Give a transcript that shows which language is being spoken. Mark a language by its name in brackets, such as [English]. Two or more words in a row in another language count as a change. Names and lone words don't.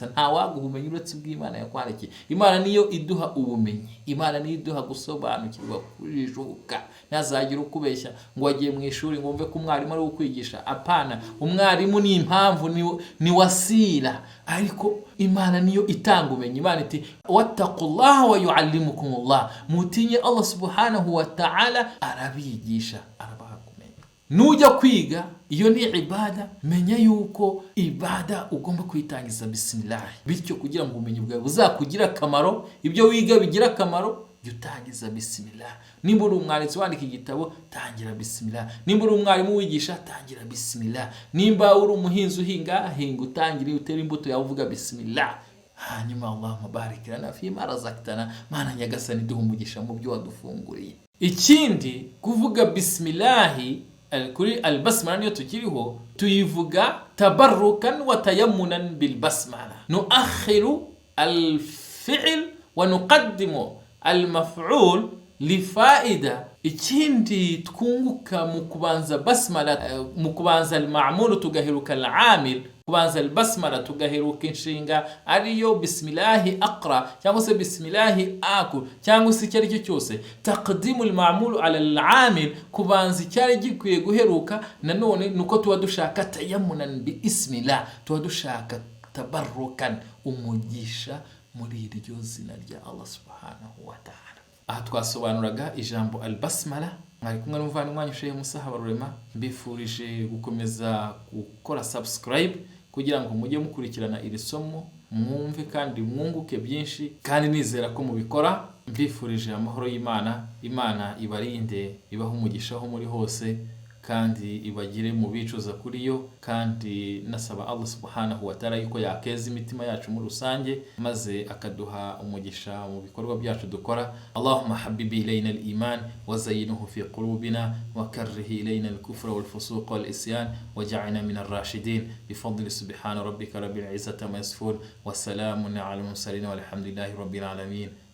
[Kinyarwanda] Nta waguha ubumenyi uretse ubw'Imana yakwandikiye. Imana niyo iduha ubumenyi, Imana niyo iduha gusobanukirwa, kujijuka. Ntazagira ukubeshya ngo wagiye mu ishuri ngo umve ko umwarimu ari ukwigisha. Apana, umwarimu ni impamvu, ni wasila, ariko Imana niyo itanga ubumenyi. Imana iti [Arabic] واتقوا الله ويعلمكم الله, [Kinyarwanda] mutinye Allah [Arabic] سبحانه وتعالى [Kinyarwanda] arabigisha, arabaha kumenya. Nujya kwiga, iyo ni ibada, menya yuko ibada ugomba kuyitangiza bismillah. Bityo kugira ngo ubumenyi bwawe buzakugira akamaro, ibyo wiga bigira akamaro, utangiza bismillah. Nimba uri umwanditsi wandika igitabo, tangira bismillah. Nimba uri umwarimu wigisha, tangira bismillah. Nimba uri umuhinzi uhinga, utangire utera imbuto yawe uvuga bismillah. [Arabic] Hanyuma اللهم بارك لنا فيما رزقتنا, [Kinyarwanda] Mana nyagasani duha umugisha mu byo wadufunguriye. Ikindi, kuvuga bismillah kuri al-basmala niyo tukiriho, tuyivuga [Arabic] تبركا وتيمنا بالبسملة. نؤخر الفعل ونقدم المفعول لفائدة. [Kinyarwanda] Ikindi twunguka mu kubanza basmala, mu kubanza al-ma'mul tugaheruka al-'amil, kubanza al-basmala tugaheruka inshinga ariyo [Arabic] بسم الله أقرأ [Kinyarwanda] cyangwa se [Arabic] بسم الله آكل [Kinyarwanda] cyangwa se icyo aricyo cyose. [Arabic] تقديم المعمول على العامل, [Kinyarwanda] kubanza cyari gikwiye guheruka. Nanone nuko tuba dushaka [Arabic] تيمنا باسم الله, [Kinyarwanda] tuba dushaka tabarrukan, umugisha muri iryo zina rya Allah [Arabic] سبحانه وتعالى. [Kinyarwanda] Aha twasobanuraga ijambo al-basmala. Mwari kumwe n'umuvandimwe wanyu Sheikh Musa Habarurema, mbifurije gukomeza gukora subscribe kugira ngo mujye mukurikirana iri somo, mwumve kandi mwunguke byinshi, kandi nizera ko mubikora. Mbifurije amahoro y'Imana, Imana ibarinde, ibaha umugisha aho muri hose, kandi ibagire mu bicuza kuri yo, kandi nasaba Allah [Arabic] سبحانه وتعالى [Kinyarwanda] yuko yakeza imitima yacu muri rusange, maze akaduha umugisha mu bikorwa byacu dukora. [Arabic] اللهم حبب إلينا الإيمان وزينه في قلوبنا وكره إلينا الكفر والفسوق والعصيان واجعلنا من الراشدين بفضل سبحان ربك رب العزة عما يصفون وسلام على المرسلين والحمد لله رب العالمين.